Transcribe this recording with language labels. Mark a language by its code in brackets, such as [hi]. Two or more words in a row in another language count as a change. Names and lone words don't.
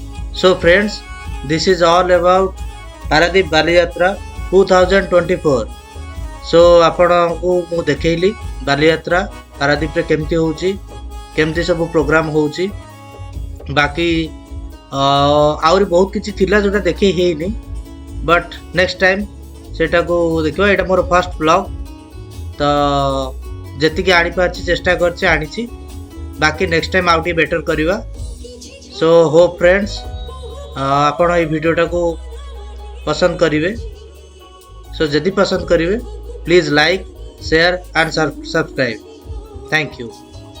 [en] So friends, this is all about Paradip Baliyatra 2024. [or] So ଆପଣଙ୍କୁ ମୁଁ ଦେଖେଇଲି ବାଲିଯାତ୍ରା ପାରାଦୀପରେ କେମିତି ହେଉଛି, କେମିତି ସବୁ ପ୍ରୋଗ୍ରାମ ହେଉଛି। ବାକି ଆହୁରି ବହୁତ କିଛି ଥିଲା ଯେଉଁଟା ଦେଖେଇ ହେଇନି, [en] but next time [or] ସେଟାକୁ ଦେଖିବା। ଏଇଟା ମୋର [en] first blog, [or] ତ ଯେତିକି ଆଣିପାରିଛି ଚେଷ୍ଟା କରିଛି ଆଣିଛି। ବାକି [en] next time [or] ଆଉ ଟିକେ ବେଟର୍ କରିବା। [en] so hope friends [or] ଆପଣ ଏଇ ଭିଡ଼ିଓଟାକୁ ପସନ୍ଦ କରିବେ। ସୋ ଯଦି ପସନ୍ଦ କରିବେ, [en] please like, share and subscribe. Thank you.